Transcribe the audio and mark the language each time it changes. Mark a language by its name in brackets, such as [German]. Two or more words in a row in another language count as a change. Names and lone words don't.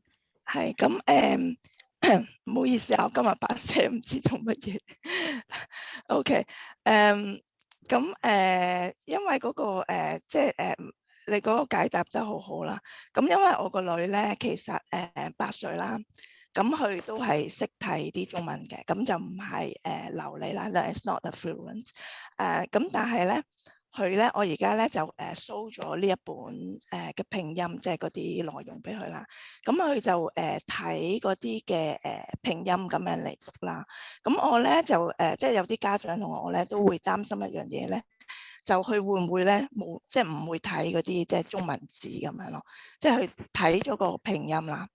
[Cantonese] 係咁唔好意思啊，我今日把聲唔知做乜嘢。OK，因為嗰個即係你嗰個解答得好好啦。咁因為我個女咧其實8歲啦。咁佢都係識睇啲中文嘅，咁就唔係流利啦 ， [English] it's not a fluent。 [Cantonese] 咁但係咧，佢咧我而家咧就show 咗呢一本嘅拼音，即係嗰啲內容俾佢啦。咁佢就睇嗰啲嘅拼音咁樣嚟讀啦。咁我咧就即係有啲家長同我咧都會擔心一樣嘢咧，就佢會唔會咧冇即係唔會睇嗰啲即係中文字咁樣咯，即係佢睇咗個拼音啦。